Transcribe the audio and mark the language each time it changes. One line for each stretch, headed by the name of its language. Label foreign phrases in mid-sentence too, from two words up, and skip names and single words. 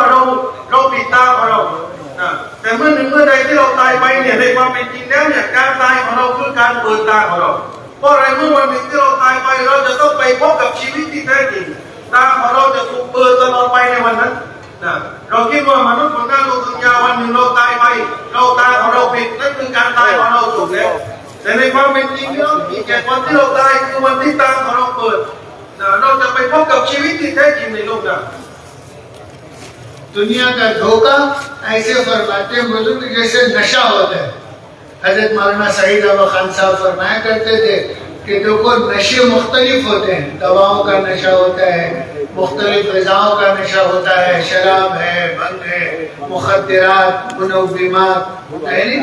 Thai: เราปิดตาของเราแต่เมื่อใดที่เราตายไปเนี่ยในความเป็นจริงแล้วเนี่ยการตายของเราคือการเปิดตาของเราเพราะอะไรเมื่อวันหนึ่งที่เราตายไปเราจะต้องไปพบกับชีวิตที่แท้จริงตาของเราจะถูกเปิดตลอดไปในวันนั้นเราคิดว่ามนุษย์บนหน้าโลกดุนยาวันหนึ่งเราตายไปเราตาของเราปิดนั่นคือการตายของเราจบแล้วแต่ในความเป็นจริงแล้วแค่วันที่เราตายคือวันที่ตาของเราเปิดเราจะไปพบกับชีวิตที่แท้จริงในโลกนั้น
Hindi: दुनिया का धोखा ऐसे फरमाते हैं बुजुर्ग जैसे नशा होता है हजरत मौलाना सईद अहमद खान साहब फरमाया करते थे कि देखो नशे मुख्तलिफ होते हैं दवाओं का नशा होता है मुख्तलिफ ग़िज़ाओं का नशा होता है शराब है भंग है मुखद्दरात मुनव्विमात यानी